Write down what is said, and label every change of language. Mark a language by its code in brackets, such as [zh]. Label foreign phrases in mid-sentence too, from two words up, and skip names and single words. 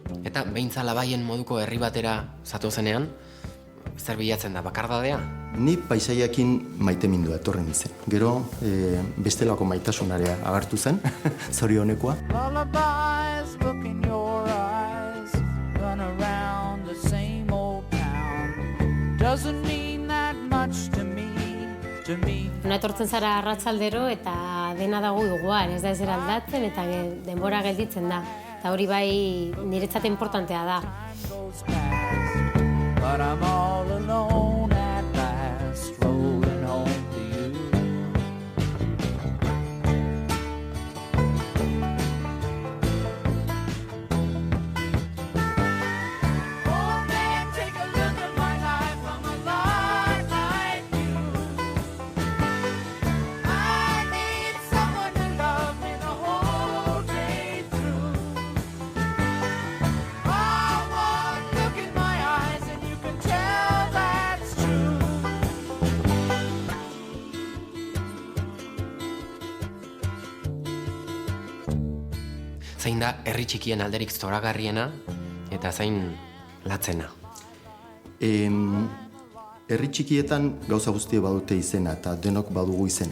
[eu] Eta Beintza Labaien moduko herri batera zatozenean, zer bilatzen da, bakardadea? Ni paisaiakin maitemindua etorri nintzen. Gero bestelako maitasunarea agertu zen, zorionekoa. [en] Lullabies look in your eyes, run around the same old town. Doesn't mean that much to me. [eu] Hona etortzen zara arratsaldero eta dena dago igual, ez da ezer aldatzen eta denbora gelditzen da. Eta hori bai niretzat importantea da. [en] But I'm all alone at last, rolling home to you. Oh man, take a look at my life from a light like you. I need someone to love me the whole day through. Oh, one look in my eyes and you can tell that's true. [eu] Zein da herri txikien alderik zoragarriena eta zein latzena? Herri txikietan gauza guztie badute izena eta denok badugu izena.